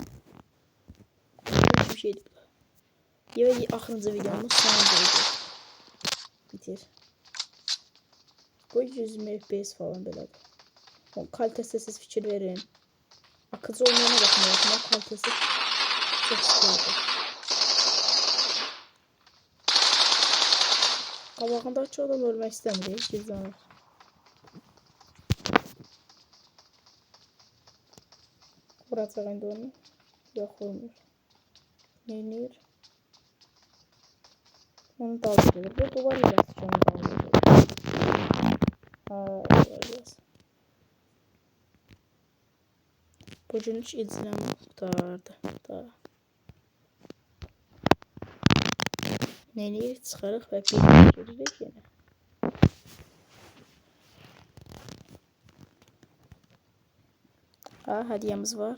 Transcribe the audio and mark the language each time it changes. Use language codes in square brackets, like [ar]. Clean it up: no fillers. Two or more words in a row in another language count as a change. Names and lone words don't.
[tr] Hiçbir şey değil. [az] Ve axırıncı videomuz sonuncu video. Bitir. Bu 100 FPS falan belədir. Kalitəsi siz fikir verin. Akıcı olmayana baxmayın. [tr] Ama kalitəsi çok sıkıntı. [az] Qabağında açıq adam ölmək istəmirik. Gizlənir. Vuracaq indi onu. Yox, vurmur. Neynir? Onu daldırır. Bu duvar ilə onu daldırır. [tr] Evet. Bugün hiç izleme kurtardı. [az] Daha. Neyi çıxarıq və bir giririk yenə. [tr] Hediyemiz var.